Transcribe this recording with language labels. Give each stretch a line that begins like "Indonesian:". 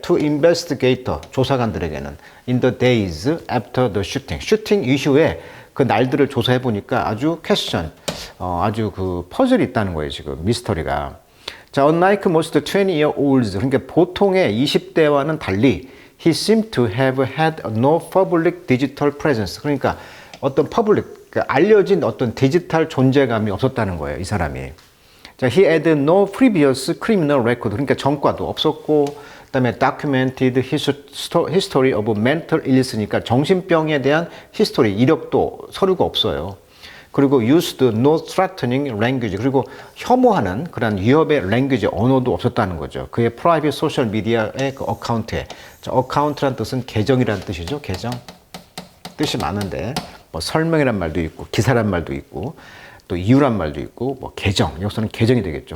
English: To investigator,
Korean: 조사관들에게는
English: in the days after the shooting,
Korean: 슈팅 이후에 그 날들을 조사해보니까 아주 question, 아주 그 퍼즐이 있다는 거예요, 지금 미스터리가. 자,
English: unlike most 20-year-olds,
Korean: 그러니까 보통의 20대와는 달리
English: he seemed to have had no public digital presence,
Korean: 그러니까 어떤 public, 알려진 어떤 디지털 존재감이 없었다는 거예요, 이 사람이.
English: 자, he had no previous criminal record.
Korean: 그러니까 전과도 없었고, 그다음에
English: documented history of mental illness
Korean: 니까 정신병에 대한 히스토리, 이력도 서류가 없어요. 그리고
English: used no threatening language.
Korean: 그리고 혐오하는 그런 위협의 language, 언어도 없었다는 거죠. 그의 프라이빗 소셜 미디어의 그 어카운트에. 어카운트란 뜻은 계정이란 뜻이죠. 계정. 뜻이 많은데 뭐 설명이란 말도 있고 기사란 말도 있고 또 이유란 말도 있고 뭐 계정, 여기서는 계정이 되겠죠.